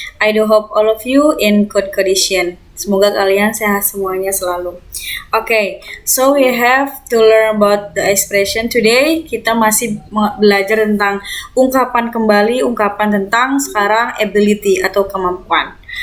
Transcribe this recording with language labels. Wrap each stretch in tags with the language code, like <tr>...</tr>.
<en>I do hope all of you in good condition.</en> <id>Semoga kalian sehat semuanya selalu.</id> <en>So we have to learn about the expression today.</en> <id>Kita masih belajar tentang ungkapan kembali, ungkapan tentang sekarang ability atau kemampuan.</id>